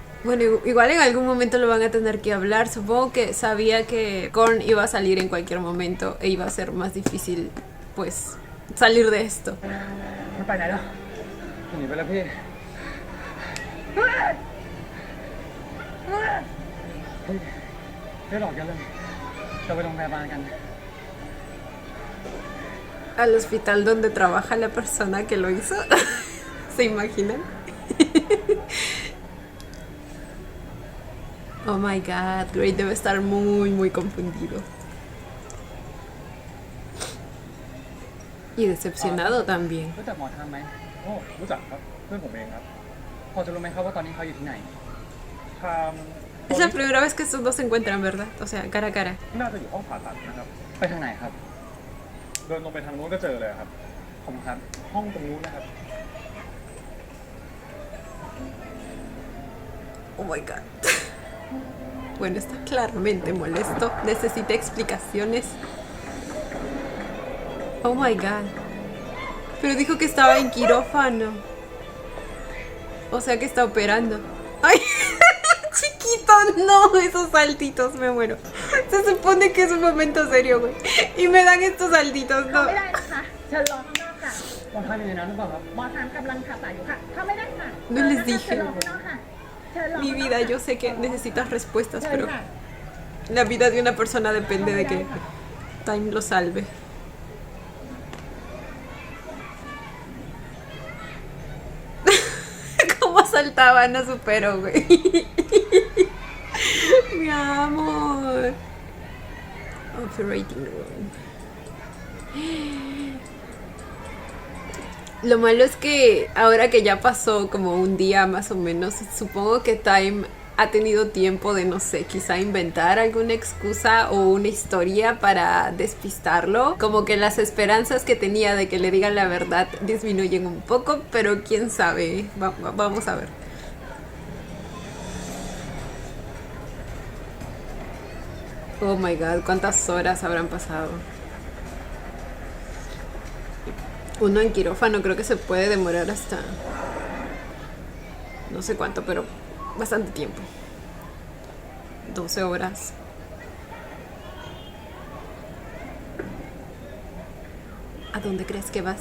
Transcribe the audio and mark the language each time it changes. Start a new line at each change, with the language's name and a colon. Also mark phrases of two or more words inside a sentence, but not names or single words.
Spanish: Bueno, igual en algún momento lo van a tener que hablar. Supongo que sabía que Korn iba a salir en cualquier momento e iba a ser más difícil, pues, salir de esto.
Thai: มันไปไหนแล้ว หนีไปแล้วพี่ ไม่หลอกกันเลยจะไปโรงพยาบาลกัน
Spanish: Al hospital donde trabaja la persona que lo hizo. ¿Se imaginan?
English: Oh my god,
Spanish: Gray debe estar muy confundido. Y decepcionado también.
Thai: รู้จักหมอทามไหมโอ้รู้จักครับเพื่อนผมเองครับพอจะรู้ไหมครับว่าตอนนี้เขาอยู่ที่ไหนทาม
Spanish: Es la primera vez que estos dos se encuentran, ¿verdad? O sea, cara a cara.
Thai: น่าจะอยู่ห้องผ่าตัดนะครับ ไปทางไหนครับ เดินลงไปทางนู้นก็เจอเลยครับขอบคุณครับห้องตรงนู้นนะครับ
English: Oh my god.
Spanish: Bueno, está claramente molesto. Necesita explicaciones.
English: Oh my god.
Spanish: Pero dijo que estaba en quirófano. O sea que está operando. ¡Ay! Chiquito, no, esos saltitos, me muero. Se supone que es un momento serio, güey. Y me dan estos saltitos,
Thai: เข้า
Spanish: no.
Thai: ไม่ได้นะคะเชิญรอข้างนอกค่ะ หมอทามอยู่ในนั้นหรือเปล่าครับ หมอทามกำลังผ่าตัดอยู่ค่ะเข้าไม่ได้ค่ะ
Spanish: No les
Thai: เชิญ
Spanish: dije.
Thai: รอข้างนอกค่ะเชิญรอ
Spanish: Mi vida, yo sé que necesitas respuestas,
Thai: เชิญ
Spanish: pero
Thai: ค่ะ
Spanish: la vida de una persona depende de que Time lo salve. Cómo saltaban a su pero, güey. Mi amor.
English: Operating room.
Spanish: Lo malo es que ahora que ya pasó como un día más o menos, supongo que Time ha tenido tiempo de, no sé, quizá inventar alguna excusa o una historia para despistarlo. Como que las esperanzas que tenía de que le digan la verdad disminuyen un poco, pero quién sabe. Vamos a ver.
English: Oh my god,
Spanish: ¿cuántas horas habrán pasado? Uno en quirófano creo que se puede demorar hasta... no sé cuánto, pero bastante tiempo. 12 horas. ¿A dónde crees que vas?